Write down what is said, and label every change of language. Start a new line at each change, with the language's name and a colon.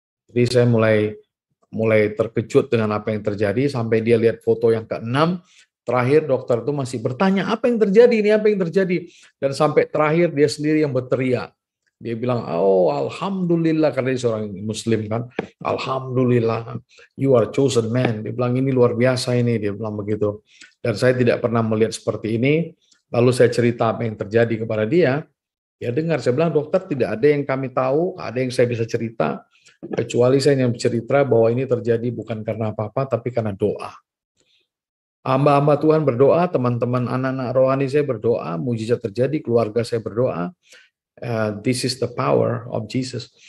Indonesian: Jadi saya mulai terkejut dengan apa yang terjadi, sampai dia lihat foto yang ke-6, Terakhir dokter itu masih bertanya, apa yang terjadi ini, apa yang terjadi? Dan sampai terakhir dia sendiri yang berteriak. Dia bilang, oh Alhamdulillah, karena dia seorang Muslim kan.
English: Alhamdulillah, you are chosen man.
Indonesian: Dia bilang, ini luar biasa ini, dia bilang begitu. Dan saya tidak pernah melihat seperti ini. Lalu saya cerita apa yang terjadi kepada dia. Ya dengar, saya bilang, dokter tidak ada yang kami tahu, ada yang saya bisa cerita, kecuali saya yang bercerita bahwa ini terjadi bukan karena apa-apa, tapi karena doa. Hamba-hamba Tuhan berdoa, teman-teman anak-anak rohani saya berdoa, mujizat terjadi, keluarga saya berdoa.
English: This is the power of Jesus.